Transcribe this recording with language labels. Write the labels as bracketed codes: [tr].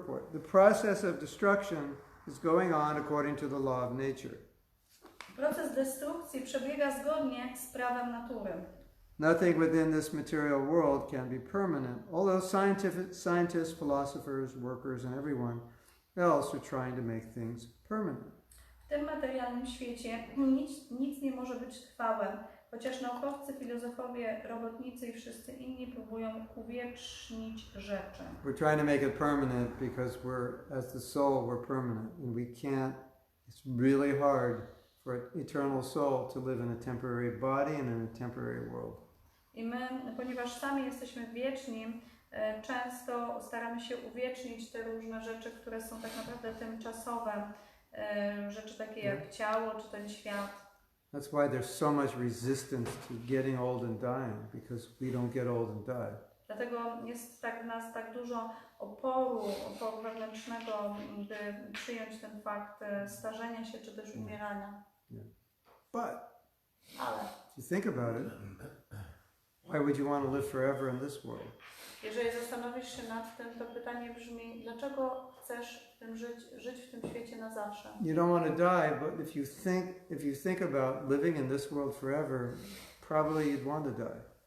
[en] The process of destruction is going on according to the law of nature. [pl] Proces destrukcji przebiega zgodnie z prawem natury. [en] Nothing within this material world can be permanent, although scientists, philosophers, workers, and everyone else are trying to make things permanent. [pl] W tym materialnym świecie nic nie może być trwałe, chociaż naukowcy, filozofowie, robotnicy i wszyscy inni próbują uwiecznić rzeczy. [en] We're trying to make it permanent because as the soul, we're permanent, and we can't. It's really hard for an eternal soul to live in a temporary body and in a temporary world. [pl] I my, ponieważ sami jesteśmy wieczni, często staramy się uwiecznić te różne rzeczy, które są tak naprawdę tymczasowe. Rzeczy takie jak ciało czy ten świat. [en] That's why there's so much resistance to getting old and dying, because we don't get old and die. [pl] Dlatego jest w nas tak dużo oporu wewnętrznego, by przyjąć ten fakt starzenia się czy też umierania. [en] Yeah. But [pl] Ale [en] if you think about it, why would you want to live forever in this world? [pl] Jeżeli zastanowisz się nad tym, to pytanie brzmi, dlaczego chcesz w tym żyć w tym świecie na zawsze? [en] You don't want to die, but if you think about living in this world forever, probably you'd want to die.